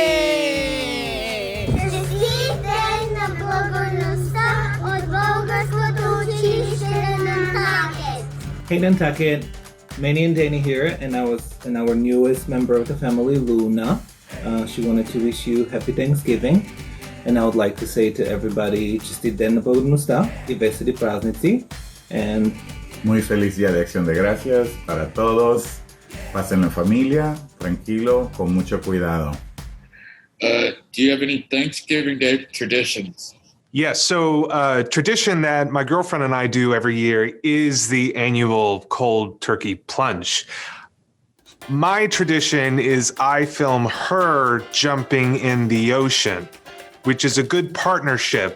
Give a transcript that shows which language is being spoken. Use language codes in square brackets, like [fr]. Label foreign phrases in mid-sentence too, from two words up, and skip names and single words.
[en] Hey, Nantucket. Manny and Danny here, and our newest member of the family, Luna. She wanted to wish you happy Thanksgiving, and I would like to say to everybody, [bg] честит ден на благодарността и весели празници, [en] and [es] muy feliz Día de Acción de Gracias para todos. Pasen en familia, tranquilo, con mucho cuidado. [en] Do you have any Thanksgiving Day traditions? Yes, so tradition that my girlfriend and I do every year is the annual cold turkey plunge. My tradition is I film her jumping in the ocean, which is a good partnership.